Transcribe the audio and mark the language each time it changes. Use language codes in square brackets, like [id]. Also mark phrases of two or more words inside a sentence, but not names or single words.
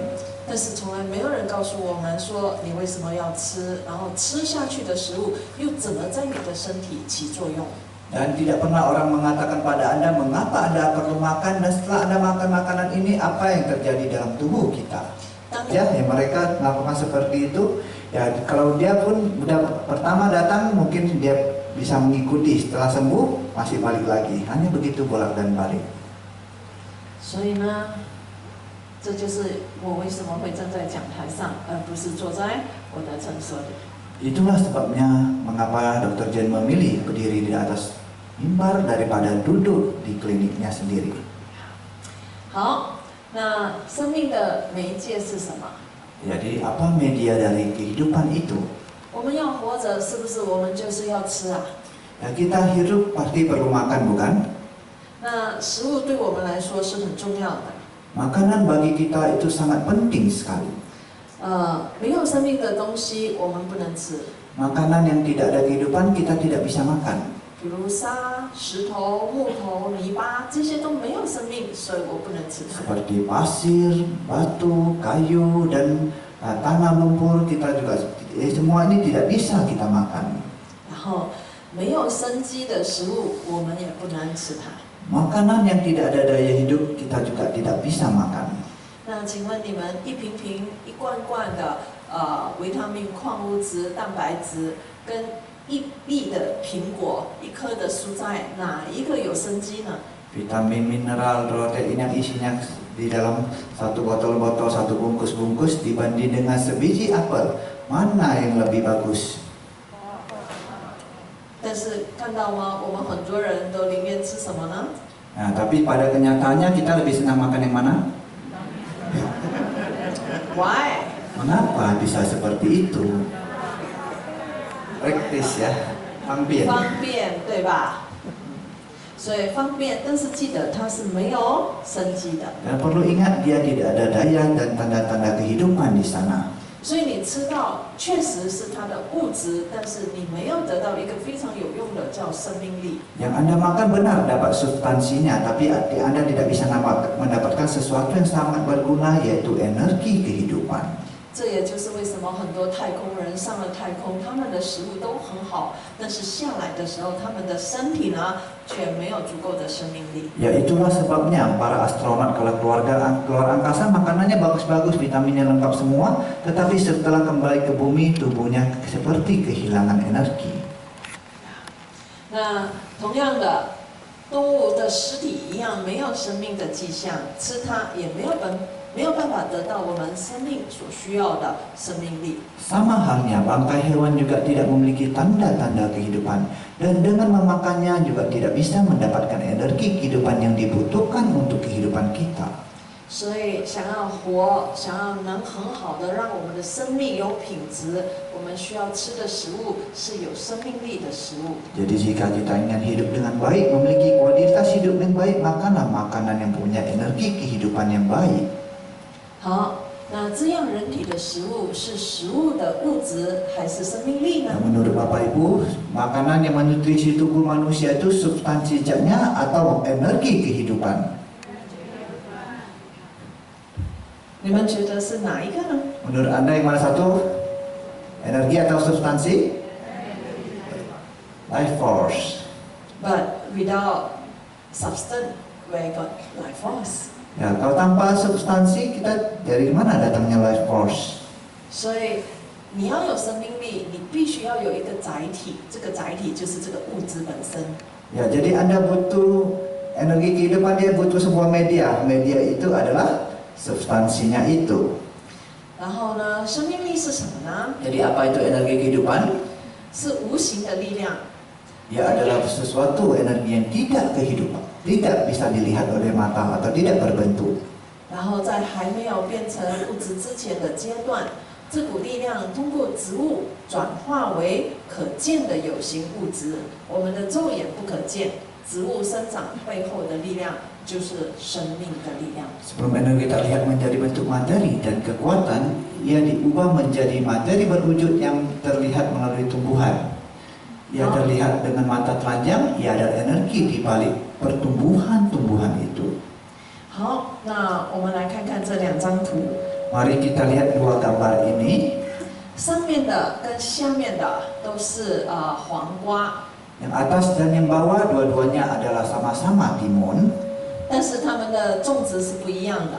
[zh] 但是从来没有人告诉我们说你为什么要吃，然后吃下去的食物又怎么在你的身体起作用。 [id] Dan tidak pernah orang mengatakan pada Anda mengapa Anda perlu makan dan setelah Anda makan makanan ini apa yang terjadi dalam tubuh kita. Ya, mereka melakukan seperti itu. Ya, kalau dia pun udah pertama datang mungkin dia bisa mengikuti, setelah sembuh masih balik lagi. Hanya begitu bolak dan balik. [zh] 所以呢，这就是我为什么会站在讲台上，而不是坐在我的诊所里。 [id] Itulah sebabnya mengapa Dr. Jen memilih berdiri di atas mimbar daripada duduk di kliniknya sendiri. [zh] 好，那生命的媒介是什么？ [id] Jadi apa media dari kehidupan itu? [zh] 我们要活着，是不是我们就是要吃啊？ [id] Ya, kita hidup pasti perlu makan, bukan? [zh] 那食物对我们来说是很重要的。 [id] Makanan bagi kita itu sangat penting sekali. [zh] 没有生命的东西我们不能吃。 [id] Makanan yang tidak ada kehidupan kita tidak bisa makan. [zh] 比如沙、石头、木头、泥巴，这些都没有生命，所以我不能吃它。 [id] Seperti pasir, batu, kayu, dan tanah lumpur kita juga semua ini tidak bisa kita makan. [zh] 然后没有生机的食物，我们也不能吃它。 [id] Makanan yang tidak ada daya hidup kita juga tidak bisa makan. [zh] 那请问你们一瓶瓶、一罐罐的维他命、矿物质、蛋白质，跟一粒的苹果、一颗的蔬菜，哪一个有生机呢？ [id] Vitamin, mineral, protein yang isinya di dalam satu botol-botol, satu bungkus-bungkus dibanding dengan sebiji apel, mana yang lebih bagus? [zh] 但是看到吗？我们很多人都宁愿吃什么呢？ [id] Nah, tapi pada kenyataannya kita lebih senang makan yang mana? [en] Why? [id] Mengapa bisa seperti itu? Praktis ya, hampir. [zh] 方便，对吧？所以方便，但是记得它是没有生机的。 [id] Dan perlu ingat dia tidak ada daya dan tanda-tanda kehidupan di sana. [zh] 所以你吃到确实是它的物质，但是你没有得到一个非常有用的叫生命力。 [id] Yang Anda makan benar dapat substansinya, tapi Anda tidak bisa mendapatkan sesuatu yang sangat berguna, yaitu energi kehidupan. [zh] 这也就是为什么很多太空人上了太空，他们的食物都很好，但是下来的时候，他们的身体呢却没有足够的生命力。 [id] Ya itulah sebabnya para astronot kalau keluar angkasa makanannya bagus-bagus, vitaminnya lengkap semua, tetapi setelah kembali ke bumi tubuhnya seperti kehilangan energi. [zh] 那同样的，动物的尸体一样没有生命的迹象，吃它也没有办法得到我们生命所需要的生命力。 [id] Sama halnya bangkai hewan juga tidak memiliki tanda-tanda kehidupan, dan dengan memakannya juga tidak bisa mendapatkan energi kehidupan yang dibutuhkan untuk kehidupan kita. [zh] 所以想要活，想要能很好的让我们的生命有品质，我们需要吃的食物是有生命力的食物。 [id] Jadi jika kita ingin hidup dengan baik, memiliki kualitas hidup yang baik, makanlah makanan yang punya energi kehidupan yang baik. [zh] 好，那这样人体的食物是食物的物质还是生命力呢？ [id] Nah, menurut Bapak Ibu, makanan yang menutrisi tubuh manusia itu substansi zatnya atau energi kehidupan? [zh] 你们觉得是哪一个呢？ [id] Menurut Anda yang mana satu? Energi atau substansi? [en] Life force. But without substance, where got life force? [id] Ya, kalau tanpa substansi kita dari mana datangnya [en] life force? [zh] 所以你要有生命力，你必须要有一个载体，这个载体就是这个物质本身。 [id] Ya, jadi Anda butuh energi kehidupan, dia butuh sebuah media. Media itu adalah substansinya itu. [zh] 然后呢，生命力是什么呢？ [id] Jadi apa itu energi kehidupan? [zh] 是无形的力量， [id] Ya adalah sesuatu energi yang tidak tidak bisa dilihat oleh mata atau tidak berbentuk. [zh] 然后在还没有变成物质之前的阶段，这股力量通过植物转化为可见的有形物质，我们的肉眼不可见，植物生长背后的力量就是生命的力量。 [id] Sebelum energi terlihat menjadi bentuk materi dan kekuatan, ia diubah menjadi materi berwujud yang terlihat melalui tumbuhan. Ia terlihat dengan mata telanjang, ia ada energi di balik pertumbuhan-tumbuhan itu. [zh] 好，那我们来看看这2张图， [id] Mari kita lihat dua gambar ini. [zh] 上面的跟下面的都是黄瓜， [id] Yang atas dan yang bawah dua-duanya adalah sama-sama timun, [zh] 但是它们的种植是不一样的。